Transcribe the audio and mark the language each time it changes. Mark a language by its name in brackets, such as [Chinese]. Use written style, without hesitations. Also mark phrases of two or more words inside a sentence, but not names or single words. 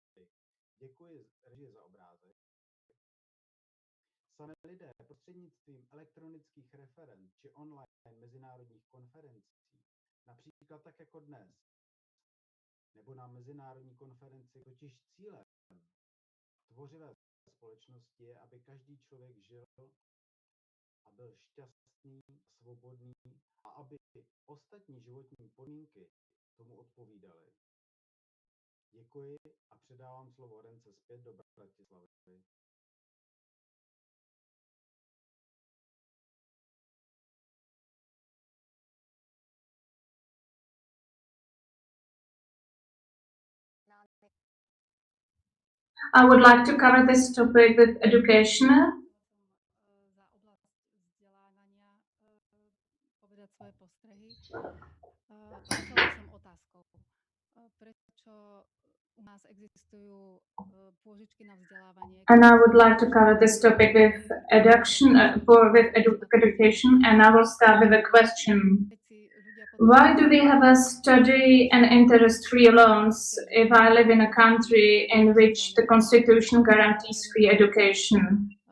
[Czech] Děkuji režii za obrázek. Sami lidé prostřednictvím elektronických referend či online mezinárodních konferencí, například tak jako dnes, nebo na mezinárodní konferenci, totiž cílem tvořivé společnosti je, aby každý člověk žil a byl šťastný, svobodný a aby ostatní životní podmínky tomu odpovídaly. Děkuji a předávám slovo Rence zpět do Bratislavy. [English] I would like to cover this topic with education. [Slovak] Za oblast vzdelávania povedať svoje postrehy. Začala by som otázkou. Prečo u nás existujú pôžičky na vzdelávanie? [English] And I would like to cover this topic with education, education, and I will start with a question. Why do we have a study and interest-free loans if I live in a country in which the constitution guarantees free education?